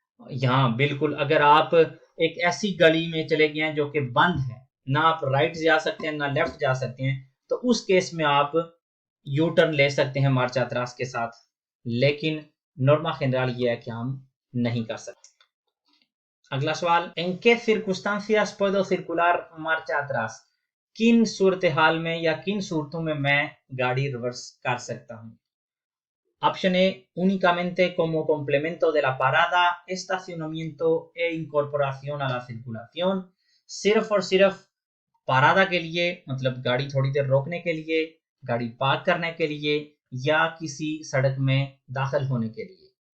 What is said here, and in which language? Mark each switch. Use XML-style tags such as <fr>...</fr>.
<hi>यहाँ बिल्कुल अगर आप एक ऐसी गली में चले गए हैं जो कि बंद है, ना आप राइट जा सकते हैं ना लेफ्ट जा सकते हैं, तो उस केस में आप यू टर्न ले सकते हैं मार्चा अट्रास के साथ। लेकिन नॉर्मा जनरल ये है कि हम नहीं कर सकते। अगला सवाल,</hi> <es>en qué circunstancias puedo circular marcha atrás?</es> <hi>किन सूरत हाल में या किन सूरतों में मैं गाड़ी रिवर्स कर सकता हूं? Option A,</hi> <es>únicamente como complemento de la parada, estacionamiento e incorporación a la circulación,</es> <hi>सिर्फ और सिर्फ पारादा के लिए, मतलब गाड़ी थोड़ी देर रोकने के लिए, गाड़ी पार्क करने के लिए, या किसी सड़क में दाखिल होने के लिए।</hi>